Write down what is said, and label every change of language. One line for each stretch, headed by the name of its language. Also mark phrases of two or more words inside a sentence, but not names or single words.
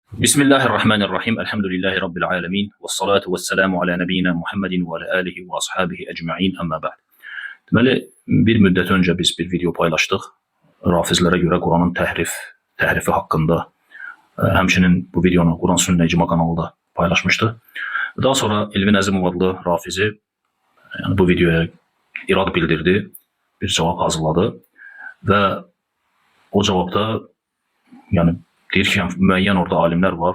Arabic: بسم الله الرحمن الرحيم. الحمد لله رب العالمين. والصلاة والسلام على نبينا محمد وعلى آله وأصحابه أجمعين. أما بعد.
Azerbaijani: Deməli, bir müddət öncə biz bir video paylaşdıq. Rafizlərə görə Quranın təhrifi haqqında. Həmçinin bu videonu Quran Sünnə İcma kanalında paylaşmışdıq. Daha sonra Elvin Əzimov adlı Rafizi bu videoya irad bildirdi, bir cavab hazırladı və o cavabda deyir ki, müəyyən orada alimlər var.